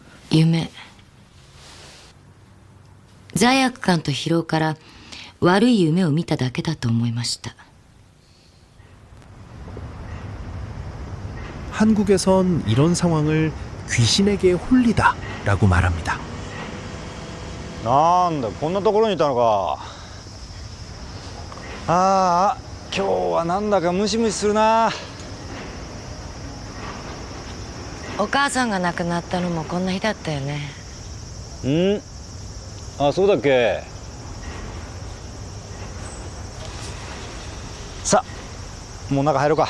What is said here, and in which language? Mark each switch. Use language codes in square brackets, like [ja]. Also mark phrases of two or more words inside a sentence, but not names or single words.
[ja] 夢。罪悪感と疲労から悪い夢を見ただけだと思いました。 [ko] 한국에선 이런 상황을 귀신에게 홀리다라고 말합니다. [ja] なんだこんなところにいたのか。ああ今日はなんだかムシムシするな。お母さんが亡くなったのもこんな日だったよね。あ、そうだっけ。さあもう中入ろうか。